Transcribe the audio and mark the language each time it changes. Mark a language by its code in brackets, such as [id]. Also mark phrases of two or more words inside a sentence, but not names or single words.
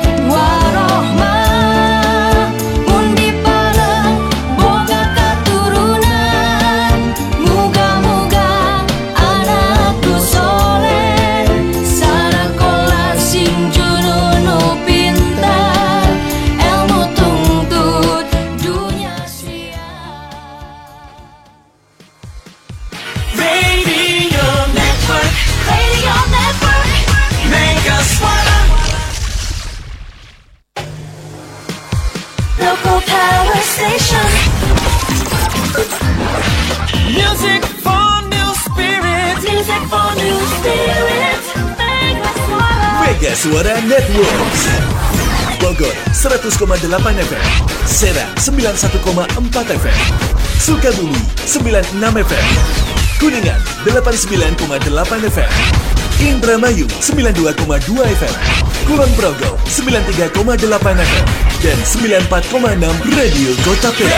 [su] warohmah Mun dipareng boga katurunan Muga-muga anak nu soleh Sarakola sing junun nu pintar Ilmu tungtut dunya siap [en] Radio Network, Radio Network Mega Suara. Local power station Music for new spirit. Music for new spirit Mega Suara Mega Suara Networks. [id] Bogor 100,8 FM, Serang 91,4 FM, Sukabumi 96 FM, Kuningan 89,8 FM, Indramayu 92,2 FM, Kulon Progo 93,8 FM, dan 94,6 Radio Kota Perak.